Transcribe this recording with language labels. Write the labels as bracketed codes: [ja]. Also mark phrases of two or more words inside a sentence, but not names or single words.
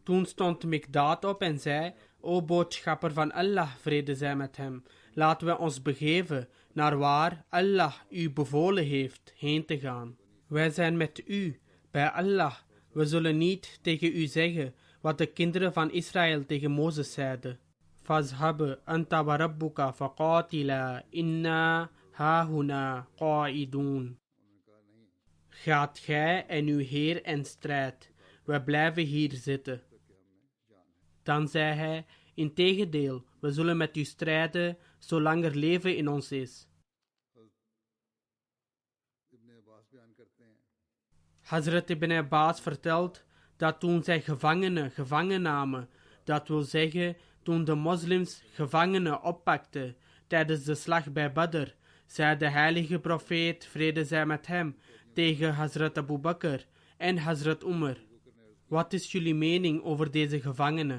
[nl] Toen stond Mikdaad op en zei: O boodschapper van Allah, vrede zij met hem, laten we ons begeven naar waar Allah u bevolen heeft heen te gaan. Wij zijn met u, bij Allah. We zullen niet tegen u zeggen wat de kinderen van Israël tegen Mozes zeiden. [ar] فاذهب أنت وربك فقاتلا إنا هاهنا قاعدون. [nl] Gaat gij en uw Heer in strijd, wij blijven hier zitten. Dan zei hij: integendeel, we zullen met u strijden, zolang er leven in ons is. Hazrat Ibn Abbas vertelt dat toen zij gevangenen gevangen namen, dat wil zeggen toen de moslims gevangenen oppakten tijdens de slag bij Badr, zei de heilige profeet, vrede zij met hem, tegen Hazrat Abu Bakr en Hazrat Umar: wat is jullie mening over deze gevangenen?